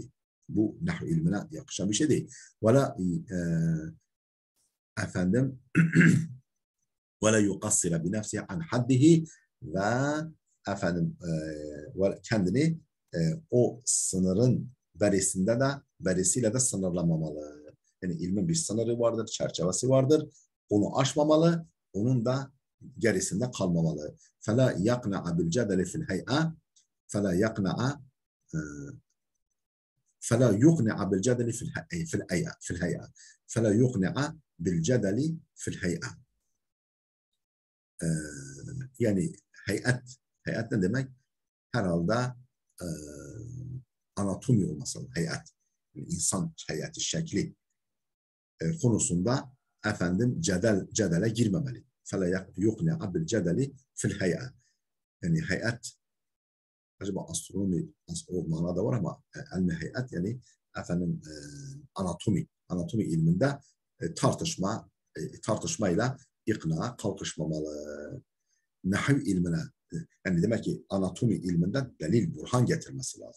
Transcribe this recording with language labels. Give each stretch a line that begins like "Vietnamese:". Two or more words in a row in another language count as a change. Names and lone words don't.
Turkish: Bu nahu ilmine yakışan bir şey değil. Vela efendim
Arabic: ولا يقصر بنفسه عن حده,
Turkish: ve efendim kendini o sınırın berisiyle de sınırlamamalı. Yani ilmin bir sınırı vardır, çerçevesi vardır. Onu aşmamalı, onun da gerisinde kalmamalı.
Arabic: فَلَا يَقْنَعَ بِالْجَدَلِ فِي الْهَيْئَةِ فَلَا يَقْنَعَ فلا يقنع بالجدل في الهيئة فلا يقنع بالجدل في الهيئة
Turkish: yani heyet ne demek? Herhalde anatomi olması lazım. Heyet. İnsan heyeti, şekli konusunda efendim cedele girmemeli.
Arabic: فَلَا يُقْنِعَ بِالْجَدَلِ فِي الْهَيَئَةِ
Turkish: yani heyet acaba astronomi o manada var ama ilmi heyet yani efendim anatomi ilminde tartışmayla ikna kalkışmamalı. Nahiv ilmine yani demek ki anatomi ilminde delil burhan getirmesi lazım.